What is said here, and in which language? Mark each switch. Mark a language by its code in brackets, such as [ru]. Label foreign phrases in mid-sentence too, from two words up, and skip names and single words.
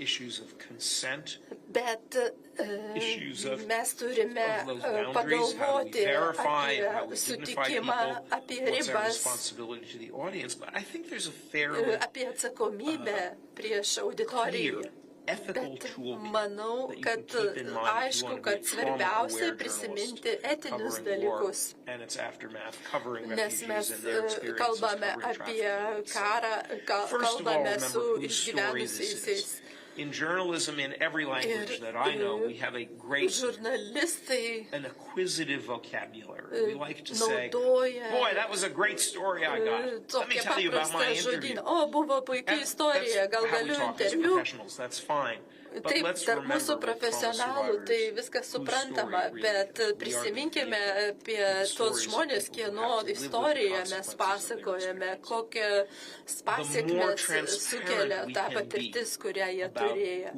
[lt] Bet mes turime pagalvoti apie sutikimą, apie ribas, apie atsakomybę prieš auditoriją. Bet manau, kad aišku, kad svarbiausia prisiminti etinius dalykus. Nes mes kalbame apie karą, kalbame su išgyvenusiais. [en] In journalism, in every language that I know, we have a great, an acquisitive vocabulary. We like to say, boy, that was a great story I got. Let me tell you about my interview. That's how we talk as professionals. That's fine. [lt] Taip, tarp mūsų profesionalų tai viskas suprantama, bet prisiminkime apie tuos žmonės, kieno istoriją mes pasakojame, kokias pasiekmes sukelia ta patirtis, kurią jie turėjo.